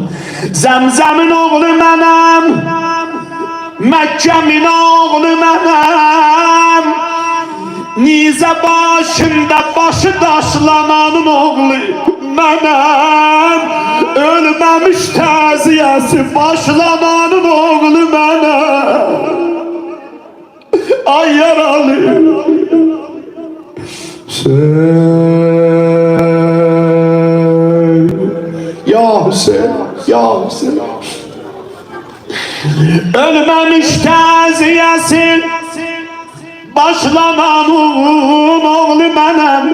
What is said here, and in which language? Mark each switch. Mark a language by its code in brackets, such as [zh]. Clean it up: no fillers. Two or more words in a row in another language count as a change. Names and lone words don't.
[az] Zəmzəmin oğlu mənəm. Məkkəmin oğlu mənəm. Nizə başında başı daşlananın oğlu mənəm. Ölməmiş təziyəsi başlananın oğlu mənəm. Ay yaralı Hüseyin, ya Hüseyin, ya Hüseyin. [tr] Ölmemiş taziyesi başlanan oğlu benim.